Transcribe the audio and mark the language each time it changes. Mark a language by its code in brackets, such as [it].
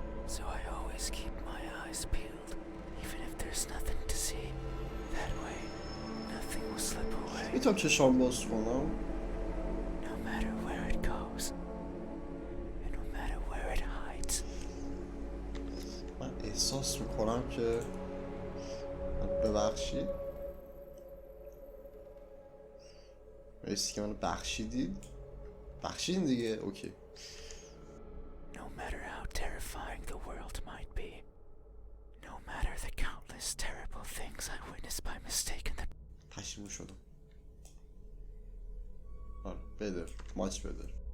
[en] So I always keep my eyes peeled, even if there's nothing to see. That way, nothing will slip away. [fa] میتونم چشام باز کنم؟ [en] No matter where it goes, and no matter where it hides. [fa] من احساس میکنم که ببخشید مرسی که منو بخشیدید. بخشیدین دیگه اوکی. [en] No matter how terrifying the world might be, no matter the countless terrible things I witnessed by mistake in the [fa] پشیمون شدم. آره [en] better, much better.